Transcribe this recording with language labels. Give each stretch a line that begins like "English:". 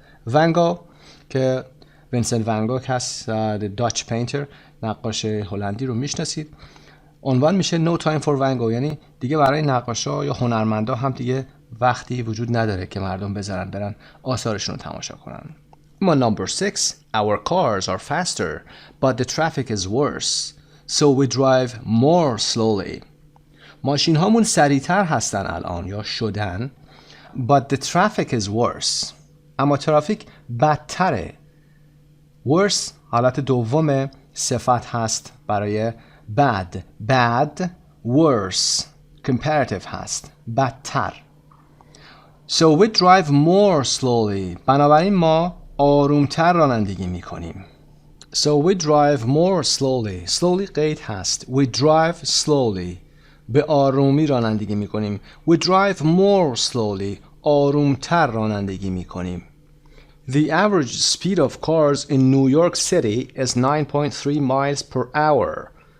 Persian: Van Gogh که وینسنت ون گوگ هست، داچ پینتر، نقاش هلندی رو میشناسید. عنوان میشه No time for Van Gogh، یعنی دیگه برای نقاشا یا هنرمندا هم دیگه وقتی وجود نداره که مردم بذارن برن آثارشون رو تماشا کنن.
English: اما number 6, our cars are faster but the traffic is worse so we drive more slowly.
Persian: ماشین هامون سریعتر هستن الان یا شدن
English: but the traffic is worse.
Persian: اما ترافیک بدتره. worse حالت دوم صفت هست برای bad.
English: bad worse comparative هست، بدتر. So we drive more slowly.
Persian: بنابراین ما آرومتر رانندگی میکنیم.
English: So we drive more slowly. slowly قید هست. We drive slowly.
Persian: به آرومی رانندگی میکنیم.
English: We drive more slowly.
Persian: آرومتر رانندگی میکنیم.
English: The average speed of cars in New York City is 9.3 miles per hour.